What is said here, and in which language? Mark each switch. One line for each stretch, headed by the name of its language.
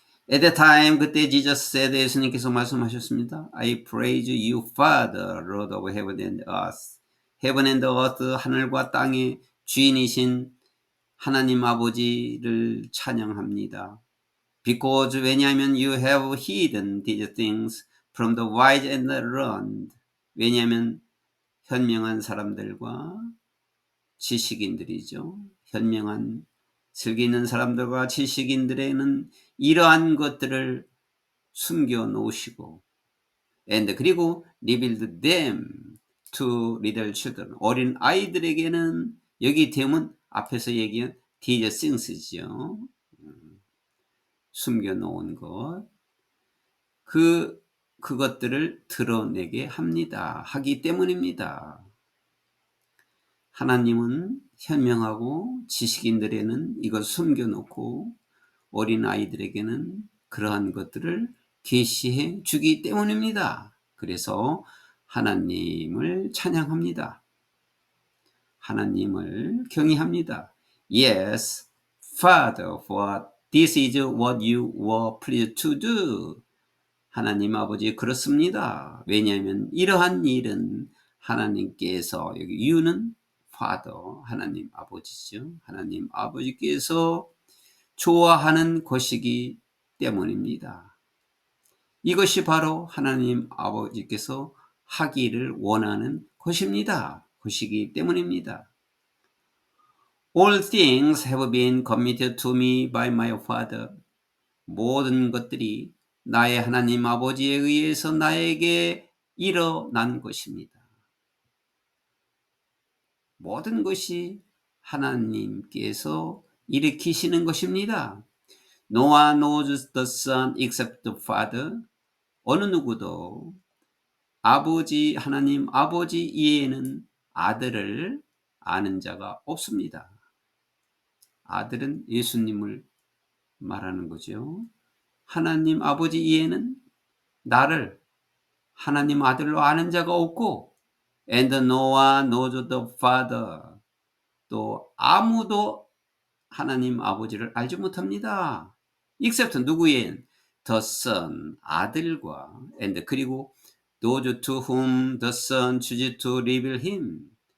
English: At the time,
Korean: 그때
English: Jesus said,
Korean: 예수님께서 말씀하셨습니다.
English: I praise you, Father, Lord of heaven and earth. Heaven and earth,
Korean: 하늘과 땅의 주인이신 하나님 아버지를 찬양합니다.
English: Because,
Korean: 왜냐하면
English: you have hidden these things from the wise and the learned.
Korean: 왜냐하면 현명한 사람들과 지식인들이죠. 현명한 슬기 있는 사람들과 지식인들에는 이러한 것들을 숨겨 놓으시고 and 그리고
English: revealed them to little children.
Korean: 어린 아이들에게는 여기 되면 앞에서 얘기한 these things죠. 숨겨 놓은 것. 그것들을 드러내게 하기 때문입니다. 하나님은 현명하고 지식인들에는 이걸 숨겨놓고 어린 아이들에게는 그러한 것들을 계시해 주기 때문입니다. 그래서 하나님을 찬양합니다. 하나님을 경외합니다.
English: Yes, Father, for this is what you were pleased to do.
Korean: 하나님 아버지 그렇습니다. 왜냐하면 이러한 일은 하나님께서, 여기 you는 Father, 하나님 아버지죠. 하나님 아버지께서 좋아하는 것이기 때문입니다. 이것이 바로 하나님 아버지께서 하기를 원하는 것이기 때문입니다.
English: All things have been committed to me by my Father.
Korean: 모든 것들이 나의 하나님 아버지에 의해서 나에게 일어난 것입니다. 모든 것이 하나님께서 일으키시는 것입니다.
English: No one knows the Son except the Father.
Korean: 어느 누구도 하나님 아버지 이외에는 아들을 아는 자가 없습니다. 아들은 예수님을 말하는 거죠. 하나님 아버지 이외에는 나를 하나님 아들로 아는 자가 없고
English: and no one knows the Father.
Korean: 또 아무도 하나님 아버지를 알지 못합니다. except 누구의?
English: the Son,
Korean: 아들과
English: and
Korean: 그리고
English: those to whom the Son chooses to reveal him.